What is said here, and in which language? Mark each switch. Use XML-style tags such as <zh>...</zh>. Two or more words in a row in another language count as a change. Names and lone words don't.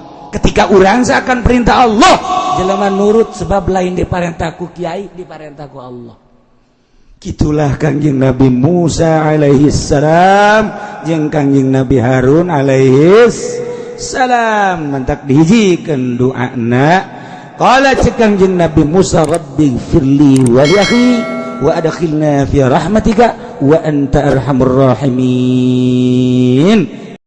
<su>Ketika urang seakan perintah Allah jelema nurut sebab lain diparentah ku kiai diparentah ku Allah gitulah Kangjeng Nabi Musa</su> <ar>عليه السلام</ar> <su>jeung Kangjeng Nabi Harun</su> <ar>عليه السلام</ar> <su>mantak dihijikeun doana qala cek Kangjeng Nabi Musa</su> <ar>رب اغفر لي ولأخي وأدخلنا في رحمتك وأنت أرحم الراحمين</ar>